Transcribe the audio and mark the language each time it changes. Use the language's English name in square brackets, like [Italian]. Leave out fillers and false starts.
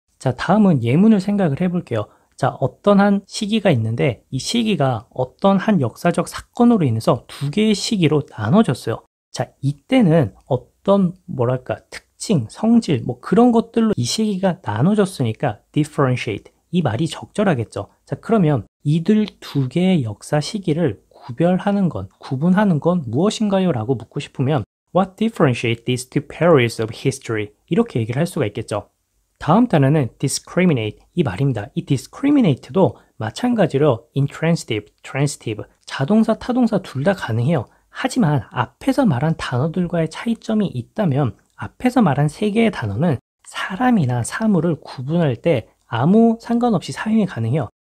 [Korean] 자, 다음은 예문을 생각을 해볼게요. 자, 어떤 한 시기가 있는데 이 시기가 어떤 한 역사적 사건으로 인해서 2개의 시기로 나눠졌어요. 자, 이때는 어떤 뭐랄까 특징, 성질 뭐 그런 것들로 이 시기가 나눠졌으니까 differentiate 이 말이 적절하겠죠. 자, 그러면 이들 2개의 역사 시기를 구별하는 건, 구분하는 건 무엇인가요? 라고 묻고 싶으면 [English] What differentiates these two periods of history? [Korean] 이렇게 얘기를 할 수가 있겠죠. 다음 단어는 discriminate 이 말입니다. 이 discriminate도 마찬가지로 intransitive, transitive, 자동사, 타동사 둘 다 가능해요. 하지만 앞에서 말한 단어들과의 차이점이 있다면 앞에서 말한 3개의 단어는 사람이나 사물을 구분할 때 아무 상관없이 사용이 가능해요.